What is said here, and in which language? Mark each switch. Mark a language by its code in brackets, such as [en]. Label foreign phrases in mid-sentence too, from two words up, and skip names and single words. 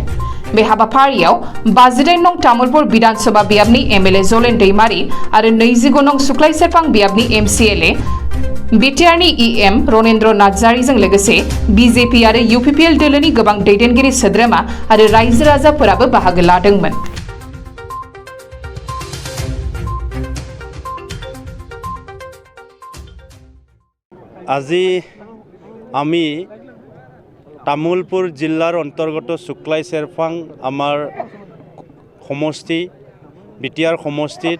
[brx] बे हाबाफारियाव 52 नं तामुलपुर विधानसभा बियाबनि एमएलए जलेन दैमारी आरो 20 नं सुक्लाय सेरफां बियाबनि एमसीएलए बिटिआरनि ईएम रनेन्द्र नार्जारीजों लोगोसे बीजेपी आरो यूपीपीएल दोलोनि गोबां दैदेनगिरि सोद्रोमा आरो रायजो राजाफोराबो बाहागो लादोंमोन। [as] আজি আমি তামুলপুর জিলার অন্তর্গত শুক্লাই সেরফাং আমার সমষ্টি বিটিআর সমষ্টিত